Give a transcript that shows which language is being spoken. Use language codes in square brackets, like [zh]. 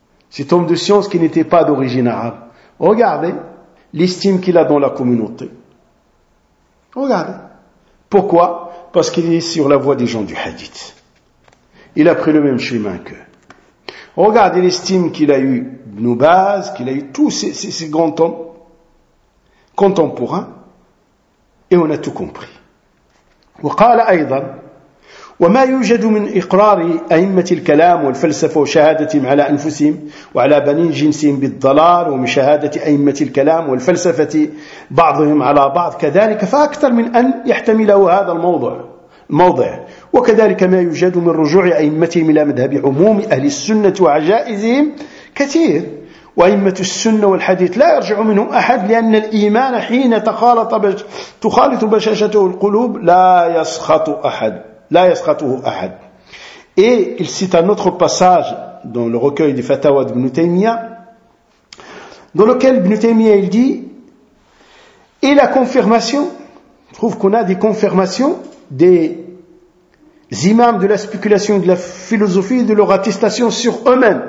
[fr] Cet homme de science qui n'était pas d'origine arabe. Regardez l'estime qu'il a dans la communauté. Regardez. Pourquoi? Parce qu'il est sur la voie des gens du hadith. Il a pris le même chemin qu'eux. Regardez l'estime qu'il a eu Ibn Baz, qu'il a eu tous ces grands hommes contemporains. Et on a tout compris. [ar] وقال أيضا وما يوجد من إقرار أئمة الكلام والفلسفة وشهادتهم على أنفسهم وعلى بني جنسهم بالضلال ومن شهادة أئمة الكلام والفلسفة بعضهم على بعض كذلك فأكثر من أن يحتمله هذا الموضع وكذلك ما يوجد من رجوع أئمتهم إلى مذهب عموم أهل السنة وعجائزهم كثير وأئمة السنة والحديث لا يرجع منهم أحد لأن الإيمان حين تخالط بشاشته القلوب لا يسخط أحد لا يسخطه أحد. [fr] Et il cite un autre passage dans le recueil des fatwas d'Ibn Taymiyyah dans lequel Ibn Taymiyyah il dit et la confirmation, je trouve qu'on a des confirmations des imams de la spéculation, de la philosophie, de leur attestation sur eux-mêmes.